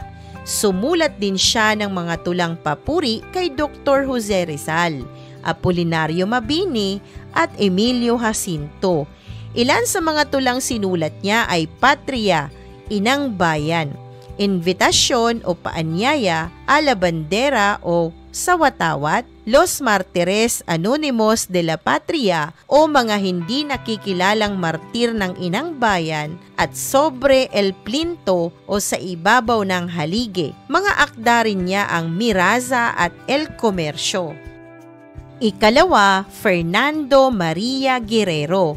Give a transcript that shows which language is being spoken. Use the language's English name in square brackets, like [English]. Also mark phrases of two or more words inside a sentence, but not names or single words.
[Filipino] Sumulat din siya ng mga tulang papuri kay Dr. Jose Rizal, Apolinario Mabini at Emilio Jacinto. Ilan sa mga tulang sinulat niya ay Patria, Inang Bayan, Invitasyon o Paanyaya, A la Bandera o Sawatawat, Los Martires Anonymos de la Patria o mga hindi nakikilalang martir ng Inang Bayan at Sobre el Plinto o Sa Ibabaw ng Halige. Mga akda rin niya ang Miraza at El Comercio. Ikalawa, Fernando Maria Guerrero.